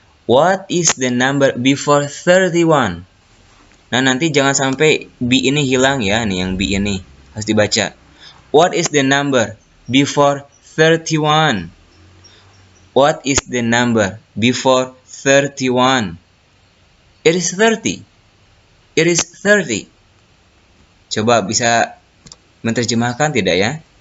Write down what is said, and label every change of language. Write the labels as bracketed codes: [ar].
[en] What is the number before 31? [id] Nah, nanti jangan sampai B ini hilang ya. Nih yang B ini harus dibaca. [en] What is the number before 31? What is the number before 31? It is 30. It is 30. [id] Coba bisa menerjemahkan tidak ya?